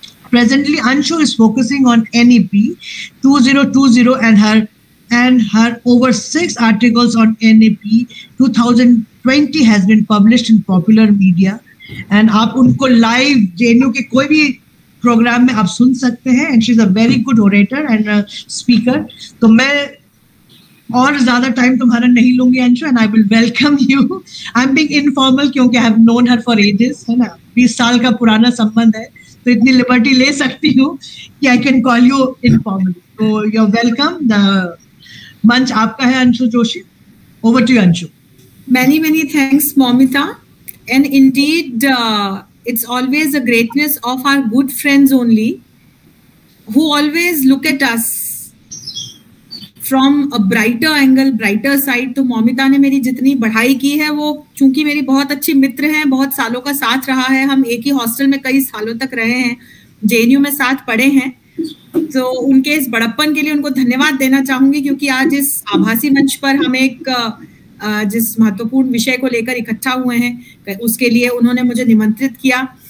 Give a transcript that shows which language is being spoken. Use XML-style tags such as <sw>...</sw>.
<en>Presently, Anshu is focusing on NEP 2020 and her over 6 articles on NEP 2020 has been published in popular media. And</en> <hi>आप उनको live JNU के कोई भी programme में आप सुन सकते हैं,</hi> <en>And she is a very good orator and speaker.</en> <hi>तो मैं और ज्यादा टाइम तुम्हारा नहीं लूंगी Anshu,</hi> <en>And I will welcome you. I am being informal क्योंकि I have known her for ages,</en> <hi>है ना, 20 साल का पुराना संबंध है, तो इतनी लिबर्टी ले सकती हूँ कि</hi> <en>I can call you informal.</en> <hi>तो</hi> <en>You are welcome.</en> <hi>द मंच आपका है Anshu Joshi.</hi> <en>over to you</en> <hi>Anshu.</hi> <en>Many thanks, Momita. And indeed, it's always a greatness of our good friends only, who always look at us from a brighter angle, brighter side.</en> <hi>तो मोमिता ने मेरी जितनी बढ़ाई की है, वो चूंकि मेरी बहुत अच्छी मित्र हैं, बहुत सालों का साथ रहा है, हम एक ही हॉस्टल में कई सालों तक रहे हैं, JNU में साथ पढ़े हैं, तो उनके इस बड़प्पन के लिए उनको धन्यवाद देना चाहूंगी, क्योंकि आज इस आभासी मंच पर हम एक जिस महत्वपूर्ण विषय को लेकर इकट्ठा हुए हैं, उसके लिए उन्होंने मुझे निमंत्रित किया।</hi>